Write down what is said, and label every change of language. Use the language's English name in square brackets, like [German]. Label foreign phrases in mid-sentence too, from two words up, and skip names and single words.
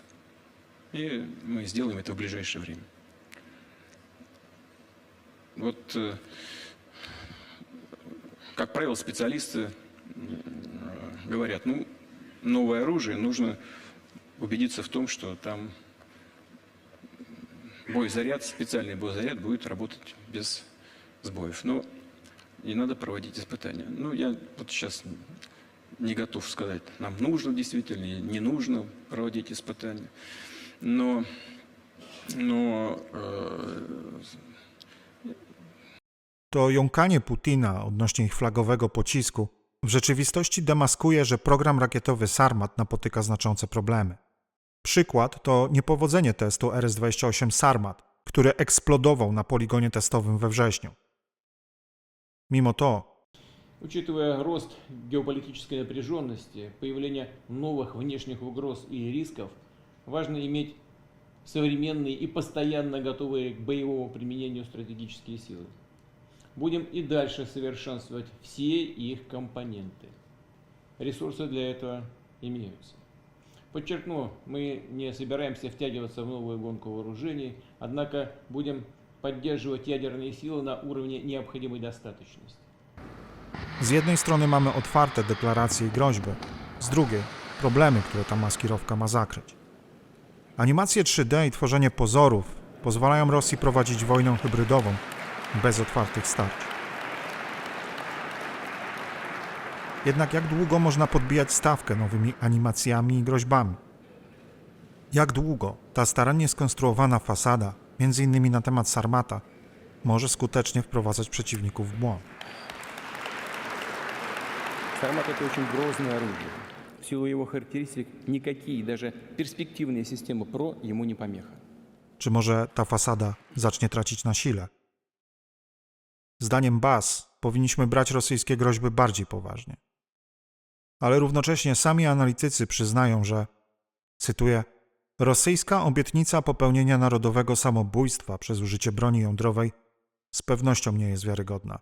[Russian] И мы сделаем это в ближайшее время. Вот, как правило, специалисты говорят, ну, новое оружие, нужно убедиться в том, что там боезаряд, специальный боезаряд будет работать без сбоев. Но и надо проводить испытания. Ну, я вот сейчас не готов сказать, нам нужно действительно или не нужно проводить испытания. Но [Polish] To jąkanie Putina odnośnie ich flagowego pocisku w rzeczywistości demaskuje, że program rakietowy Sarmat napotyka znaczące problemy. Przykład to niepowodzenie testu RS-28 Sarmat, który eksplodował na poligonie testowym we wrześniu. Mimo to, [Russian] учитывая рост геополитической напряженности, появление новых внешних угроз и рисков, важно иметь современные и постоянно готовые к боевому применению стратегические силы. Будем и дальше совершенствовать все их компоненты. Ресурсы для этого имеются. Подчеркну, мы не собираемся втягиваться в новую гонку вооружений, однако будем поддерживать ядерные силы на уровне необходимой достаточности. [Polish] z jednej strony mamy otwarte deklaracje i groźby, z drugiej problemy, które ta maskirowka ma zakryć. Animacje 3D i tworzenie pozorów pozwalają Rosji prowadzić wojnę hybrydową bez otwartych starć. Jednak jak długo można podbijać stawkę nowymi animacjami i groźbami? Jak długo ta starannie skonstruowana fasada, m.in. na temat Sarmata, może skutecznie wprowadzać przeciwników w błąd? [Russian] Сармат — это очень грозное оружие. В силу его характеристик никакие, даже перспективные системы ПРО ему не помеха. [Polish] Czy może ta fasada zacznie tracić na sile? Zdaniem BAS powinniśmy brać rosyjskie groźby bardziej poważnie. ale równocześnie sami analitycy przyznają, że, cytuję, rosyjska obietnica popełnienia narodowego samobójstwa przez użycie broni jądrowej z pewnością nie jest wiarygodna.